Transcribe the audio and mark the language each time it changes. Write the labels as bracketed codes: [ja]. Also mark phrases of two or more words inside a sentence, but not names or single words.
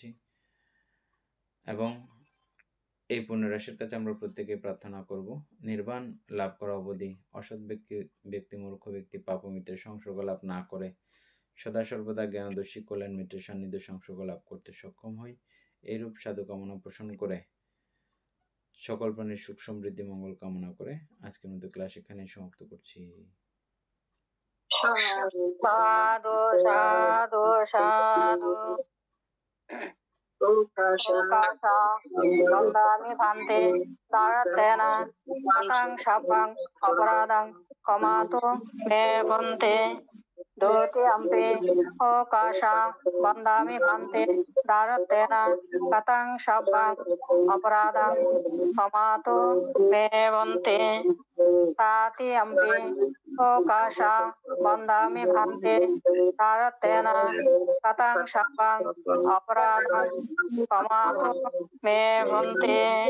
[bn] এবং এই পুণ্যরাশির কাছে আমরা প্রত্যেকে প্রার্থনা করব নির্বাণ লাভ করা অবধি অসৎ ব্যক্তি মূর্খ ব্যক্তি পাপমিত্রের সংসর্গ লাভ না করে সদা সর্বদা জ্ঞানদর্শী কল্যাণ মিত্রের সান্নিধ্য সংসর্গ লাভ করতে সক্ষম হয়। এইরূপ সাধু কামনা পোষণ করে সকল প্রাণীর সুখ সমৃদ্ধি মঙ্গল কামনা করে আজকের মতো ক্লাস এখানে সমাপ্ত করছি। [pi] সাধু সাধু সাধু বন্দামি ভান্তে তারাতেনা পাতাং সাপাং অপরাধং কমাতো মে বন্তে দোতি আম্পে ওকাশা বন্দামি ভান্তে তারাতেনা পাতাং সাপাং অপরাধং কমাতো মে বন্তে তাতি আম্পে ওকাশা বন্দামি ভান্তে তারাতেনা পাতাং সাপাং অপরাধং কমাতো মে বন্তে।